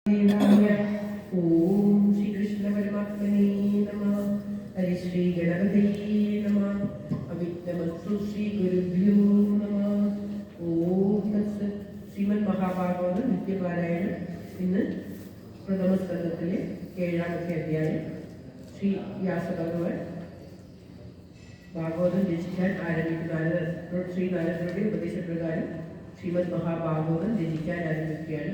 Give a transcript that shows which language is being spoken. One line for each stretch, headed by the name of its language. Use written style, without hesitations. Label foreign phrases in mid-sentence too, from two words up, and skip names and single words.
Sanskrit: ओम श्री कृष्ण परमात्मने नमः। हरि श्री गणपतये नमः। अविघ्नमस्तु श्री गुरुभ्यो नमः। ओम तत्सत्.
Malayalam: ശ്രീമദ് മഹാഭാഗവത നിത്യപാരായണം. ഇന്ന് പ്രഥമ സ്കന്ധത്തിലെ 7ാമത്തെ അധ്യായം. ശ്രീ വ്യാസഭഗവാൻ ഭാഗവതം രചിക്കാൻ ആരംഭിക്കുന്ന ശ്രീ നാരദരുടെ ഉപദേശപ്രകാരം ശ്രീമദ് മഹാഭാഗവതം രചിക്കാൻ ആരംഭിക്കുകയാണ്.